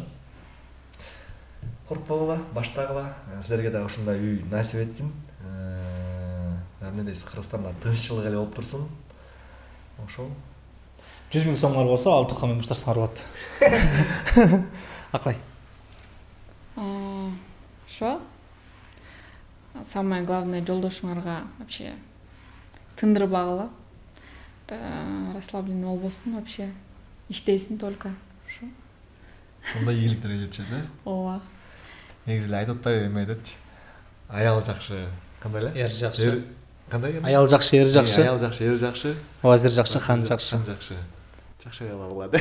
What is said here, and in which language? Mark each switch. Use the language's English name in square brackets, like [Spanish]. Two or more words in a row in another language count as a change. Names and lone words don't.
[Kyrgyz] Коркпогула, баштагыла. Силерге да ушундай үй насип этсин. Эмне дейсиз, Кыргызстанда тынччылык эле болуп турсун. Ошол 100 000 сомдор болсо, Алтыкка менен мушташсаңар болот. Акай. Шо? [Russian] Самое главное, [Kyrgyz] жолдошуңарга вообще тындырбагыла. Расслабленно болбосун вообще. Иштейсин только. Шо? мындай ийгиликтерге жетишет, Ооба. Негизи эле айтып атпайбы эме депчи. Аял жакшы, кандай эле? Эр жакшы. Кандай? Аял жакшы, эр жакшы. Аял жакшы, эр жакшы. Вазир жакшы, хан жакшы. Жакшы аял алгыла.